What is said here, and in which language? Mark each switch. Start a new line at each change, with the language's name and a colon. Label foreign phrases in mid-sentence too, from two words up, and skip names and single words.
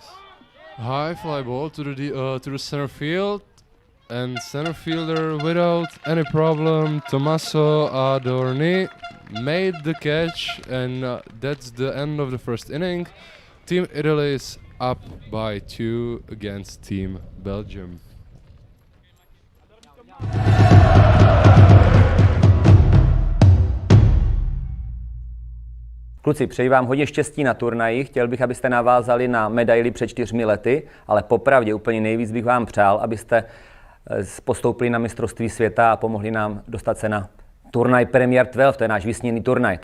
English: High fly ball to the center field, and center fielder without any problem, Tommaso Adorni made the catch, and that's the end of the first inning. Team Italy is up by 2 against Team Belgium.
Czech: Kluci, přeji vám hodně štěstí na turnaji. Chtěl bych, abyste navázali na medaili před 4 lety, ale popravdě úplně nejvíc bych vám přál, abyste postoupili na mistrovství světa a pomohli nám dostat se na turnaj Premier 12, to je náš vysněný turnaj.